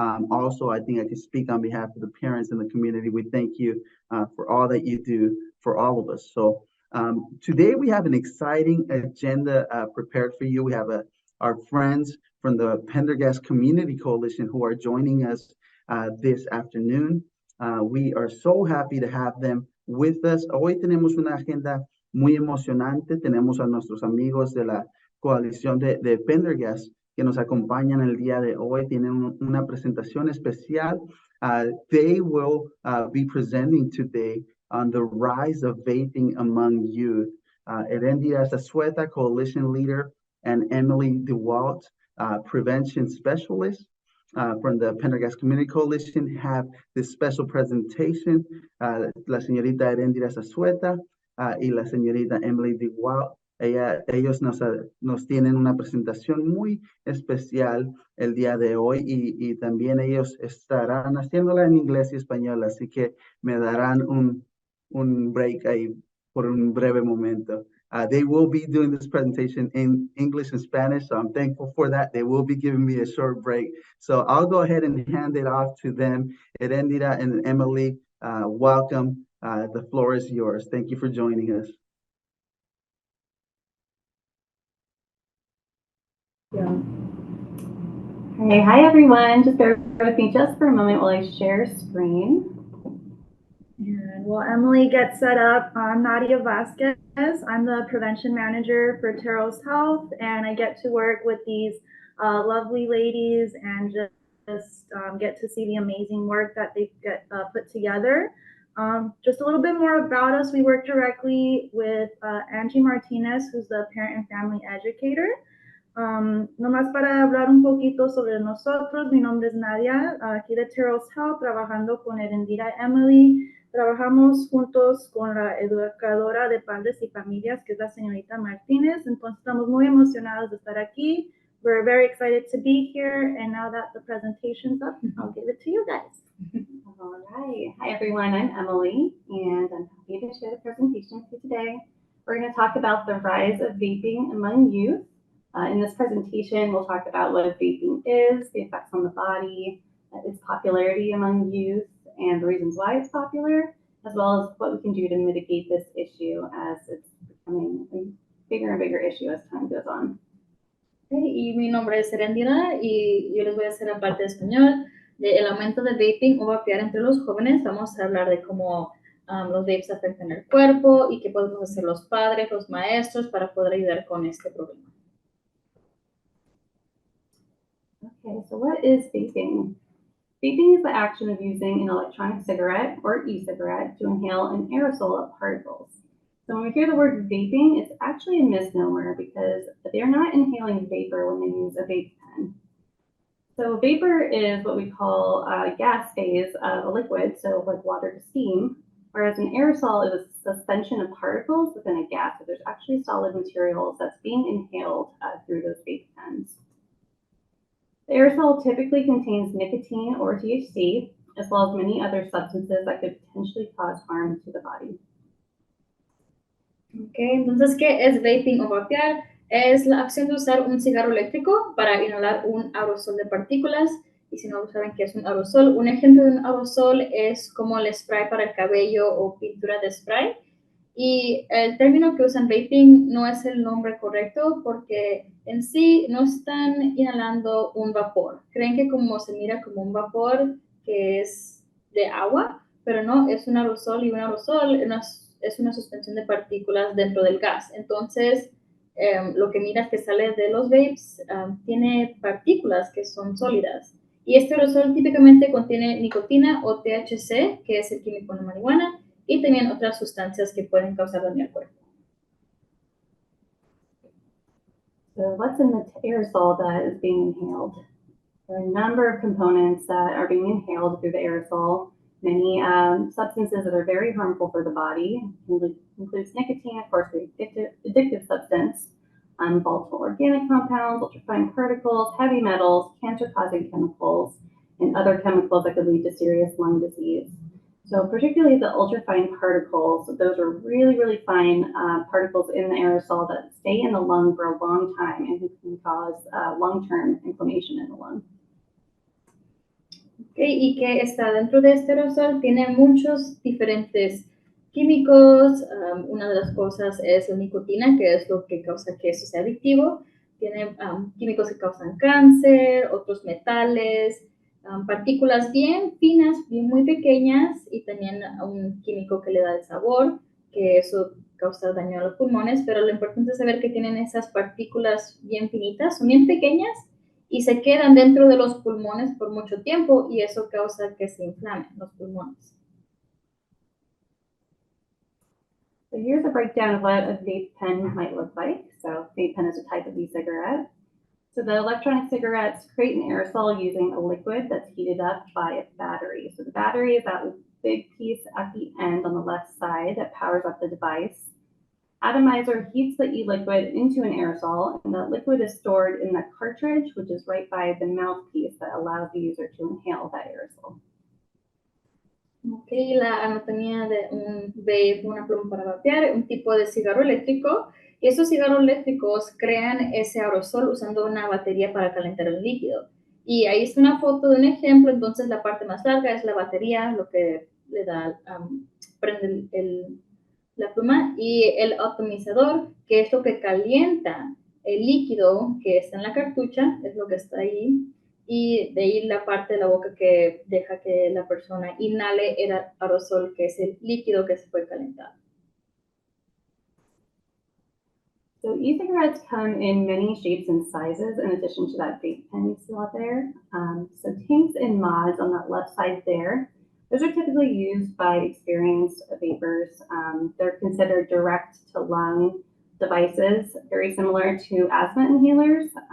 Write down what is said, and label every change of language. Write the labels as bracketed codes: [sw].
[en] Also, I think I can speak on behalf of the parents in the community. We thank you for all that you do for all of us. So today we have an exciting agenda prepared for you. We have our friends from the Pendergast Community Coalition who are joining us this afternoon. We are so happy to have them with us. [es] Hoy tenemos una agenda muy emocionante. Tenemos a nuestros amigos de la coalición de Pendergast que nos acompañan el día de hoy. Tienen una presentación especial. [en] They will be presenting today on the rise of vaping among youth. Erendira Zazueta, coalition leader, and Emily DeWalt, prevention specialist. From the Pendergast Community Coalition have this special presentation. [es] La señorita Erendira Zazueta y la señorita Emily DeWalt. Ellos nos tienen una presentación muy especial el día de hoy y también ellos estarán haciéndola en inglés y español, así que me darán un break ahí por un breve momento. [en] They will be doing this presentation in English and Spanish, so I'm thankful for that. They will be giving me a short break. So I'll go ahead and hand it off to them. Erendira and Emily, welcome. The floor is yours. Thank you for joining us. Yeah. Hey, hi everyone. Just bear with me just for a moment while I share screen. And while Emily gets set up, I'm Nadia Vasquez. I'm the prevention manager for Teros Health, and I get to work with these lovely ladies and just get to see the amazing work that they get put together. Just a little bit more about us. We work directly with Angie Martinez, who's the parent and family educator. [es] Nomás para hablar un poquito sobre nosotros, mi nombre es Nadia, aquí de Teros Health, trabajando con Erendira Emily. Trabajamos juntos con la educadora de padres y familias, que es la señorita Martínez. Entonces estamos muy emocionados de estar aquí. [en] We're very excited to be here. And now that the presentation's up, I'll give it to you guys. All right. Hi, everyone. I'm Emily, and I'm happy to share the presentation with you today. We're going to talk about the rise of vaping among youth. In this presentation, we'll talk about what vaping is, the effects on the body, its popularity among youth, and the reasons why it's popular, as well as what we can do to mitigate this issue as it's becoming a bigger and bigger issue as time goes on. [es] Okay, y mi nombre es Erendira y yo les voy a hacer la parte de español del aumento del vaping o vapear entre los jóvenes. Vamos a hablar de cómo los vapes afectan el cuerpo y qué podemos hacer los padres, los maestros para poder ayudar con este problema. [en] Okay, so what is vaping? Vaping is the action of using an electronic cigarette or e-cigarette to inhale an aerosol of particles. So when we hear the word vaping, it's actually a misnomer because they're not inhaling vapor when they use a vape pen. So vapor is what we call a gas phase of a liquid, so like water to steam, whereas an aerosol is a suspension of particles within a gas. So there's actually solid materials that's being inhaled through those vape pens. The aerosol typically contains nicotine or THC, as well as many other substances that could potentially cause harm to the body. [es] Okay, entonces, ¿qué es vaping o vapear? Es la acción de usar un cigarro eléctrico para inhalar un aerosol de partículas. Y si no saben qué es un aerosol, un ejemplo de un aerosol es como el spray para el cabello o pintura de spray. Y el término que usan vaping no es el nombre correcto porque en sí no están inhalando un vapor. Creen que como se mira como un vapor que es de agua, pero no, es un aerosol y un aerosol es una suspensión de partículas dentro del gas. Entonces, lo que miras que sale de los vapes tiene partículas que son sólidas. Y este aerosol típicamente contiene nicotina o THC, que es el químico de la marihuana, y también otras sustancias que pueden causar daño al cuerpo. [en] So what's in the aerosol that is being inhaled? There are a number of components that are being inhaled through the aerosol. Many substances that are very harmful for the body, includes nicotine, of course, the addictive substance, volatile organic compounds, ultrafine particles, heavy metals, cancer-causing chemicals, and other chemicals that could lead to serious lung disease. So particularly the ultrafine particles, those are really, really fine particles in the aerosol that stay in the lung for a long time and can cause long-term inflammation in the lung. [es] Okay, y que está dentro de este aerosol tiene muchos diferentes químicos. Una de las cosas es la nicotina, que es lo que causa que eso sea adictivo. Tiene químicos que causan cáncer, otros metales, partículas bien finas, bien muy pequeñas, y también un químico que le da el sabor, que eso causa daño a los pulmones, pero lo importante es saber que tienen esas partículas bien finitas, son bien pequeñas, y se quedan dentro de los pulmones por mucho tiempo, y eso causa que se inflamen los pulmones. [en] So here's a breakdown of what a vape pen might look like. So vape pen is a type of e-cigarette. So the electronic cigarettes create an aerosol using a liquid that's heated up by a battery. So the battery is that big piece at the end on the left side that powers up the device. Atomizer heats the e-liquid into an aerosol, and the liquid is stored in the cartridge, which is right by the mouthpiece that allows the user to inhale that aerosol. [es] Ok, la anatomía de un vape, una pluma para vapear, un tipo de cigarro eléctrico, y esos cigarros eléctricos crean ese aerosol usando una batería para calentar el líquido. Y ahí está una foto de un ejemplo, entonces la parte más larga es la batería, lo que le da, prende la pluma, y el atomizador, que es lo que calienta el líquido que está en la cartucha, es lo que está ahí, y de ahí la parte de la boca que deja que la persona inhale el aerosol, que es el líquido que se fue calentado. [en] So e-cigarettes come in many shapes and sizes in addition to that vape pen you see out there. So tanks and mods on that left side there, those are typically used by experienced vapers. They're considered direct to lung devices, very similar to asthma inhalers.